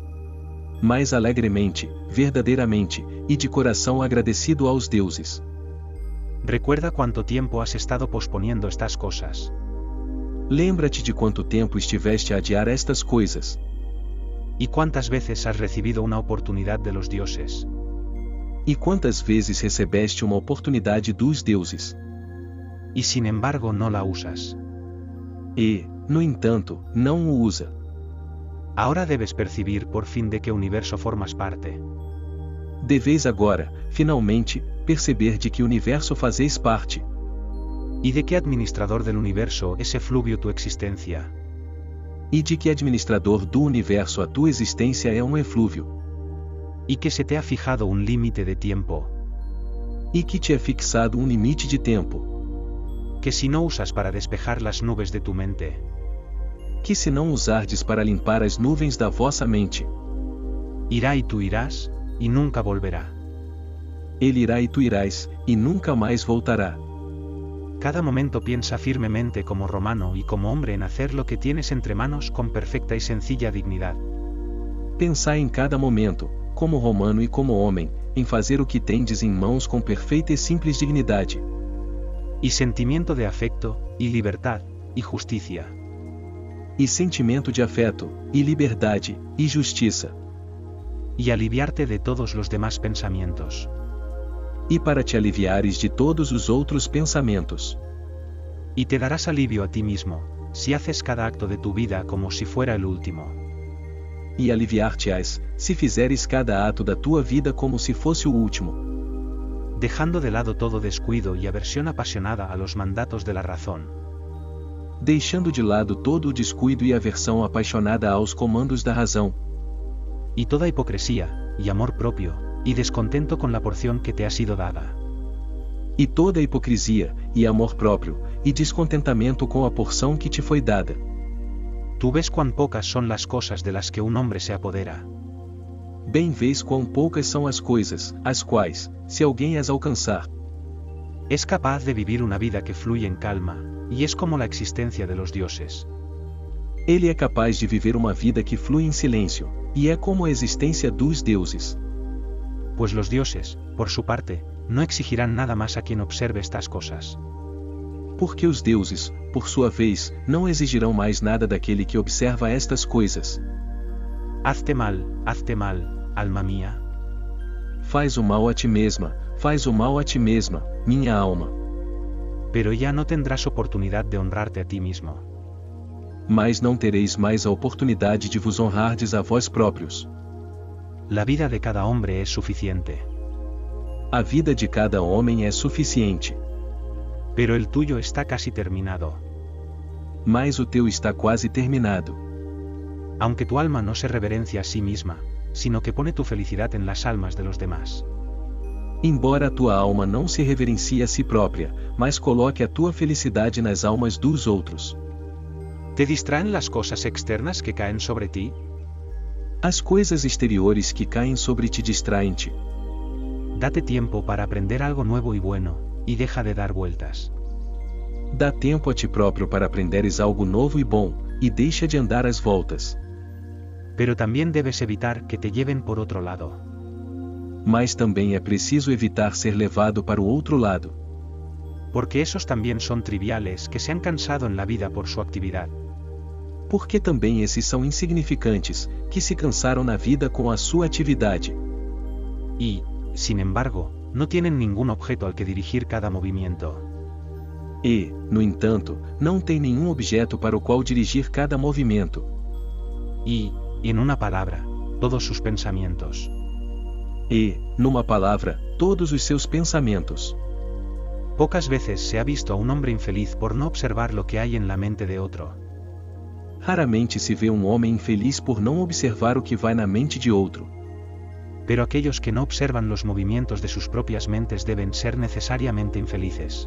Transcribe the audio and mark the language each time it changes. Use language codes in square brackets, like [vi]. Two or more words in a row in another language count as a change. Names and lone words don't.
[pt] Mas alegremente, verdadeiramente, e de coração agradecido aos deuses. [es] Recuerda cuánto tiempo has estado posponiendo estas cosas. [pt] Lembra-te de quanto tempo estiveste a adiar estas coisas. [es] Y cuántas veces has recibido una oportunidad de los dioses. [pt] E quantas vezes recebeste uma oportunidade dos deuses. [es] Y sin embargo no la usas. [pt] E, no entanto, não o usa. [es] Ahora debes percibir por fin de qué universo formas parte. [pt] Deveis agora, finalmente, perceber de que universo fazeis parte. [es] Y de qué administrador del universo es efluvio tu existencia. [pt] E de que administrador do universo a tua existência é um eflúvio. [es] Y que se te ha fijado un límite de tiempo. [pt] E que te é fixado um limite de tempo. [es] Que si no usas para despejar las nubes de tu mente. [pt] Que se não usardes para limpar as nuvens da vossa mente. [es] Irá y tú irás, y nunca volverá. [pt] Ele irá e tu irás, e nunca mais voltará. [es] Cada momento piensa firmemente como romano y como hombre en hacer lo que tienes entre manos con perfecta y sencilla dignidad. [pt] Pensai em cada momento, como romano e como homem, em fazer o que tendes em mãos com perfeita e simples dignidade. [es] Y sentimiento de afecto, y libertad, y justicia. [pt] E sentimento de afeto, e liberdade, e justiça. [es] Y aliviarte de todos los demás pensamientos. [pt] E para te aliviares de todos os outros pensamentos. [es] Y te darás alivio a ti mismo, si haces cada acto de tu vida como si fuera el último. [pt] E aliviar-te-ás, se fizeres cada ato da tua vida como se fosse o último. [es] Dejando de lado todo descuido y aversión apasionada a los mandatos de la razón. [pt] Deixando de lado todo o descuido e aversão apaixonada aos comandos da razão. [es] Y toda hipocresía, y amor propio, y descontento con la porción que te ha sido dada. [pt] E toda hipocrisia, e amor próprio, e descontentamento com a porção que te foi dada. [es] Tú ves cuán pocas son las cosas de las que un hombre se apodera. [pt] Bem vês quão poucas são as coisas, as quais, se alguém as alcançar, [es] es capaz de vivir una vida que fluye en calma, y es como la existencia de los dioses. [pt] Ele é capaz de viver uma vida que flui em silêncio, e é como a existência dos deuses. [es] Pues los dioses, por su parte, no exigirán nada más a quien observe estas cosas. [pt] Porque os deuses, por sua vez, não exigirão mais nada daquele que observa estas coisas. [es] Hazte mal, alma mía. [pt] Faz o mal a ti mesma, faz o mal a ti mesma, minha alma. [es] Pero ya no tendrás oportunidad de honrarte a ti mismo. [pt] Mas não tereis mais a oportunidade de vos honrardes a vós próprios. [es] La vida de cada hombre es suficiente. [pt] A vida de cada homem é suficiente. [es] Pero el tuyo está casi terminado. [pt] Mas o teu está quase terminado. [es] Aunque tu alma no se reverencia a sí misma, sino que pone tu felicidad en las almas de los demás. [pt] Embora a tua alma não se reverencie a si própria, mas coloque a tua felicidade nas almas dos outros. [es] ¿Te distraen las cosas externas que caen sobre ti? [pt] As coisas exteriores que caem sobre ti distraem-te. [es] Date tiempo para aprender algo nuevo y bueno, y deja de dar vueltas. [pt] Dá tempo a ti próprio para aprenderes algo novo e bom, e deixa de andar às voltas. [es] Pero también debes evitar que te lleven por otro lado. [pt] Mas também é preciso evitar ser levado para o outro lado. [es] Porque esos también son triviales que se han cansado en la vida por su actividad. [pt] Porque também esses são insignificantes, que se cansaram na vida com a sua atividade. [es] Y, sin embargo, no tienen ningún objeto al que dirigir cada movimiento. [pt] E, no entanto, não tem nenhum objeto para o qual dirigir cada movimento. [es] Y, en una palabra, todos sus pensamientos. [pt] E, numa palavra, todos os seus pensamentos. [es] Pocas veces se ha visto a un hombre infeliz por no observar lo que hay en la mente de otro. [pt] Raramente se vê homem infeliz por não observar o que vai na mente de outro. [es] Pero aquellos que no observan los movimientos de sus propias mentes deben ser necesariamente infelices.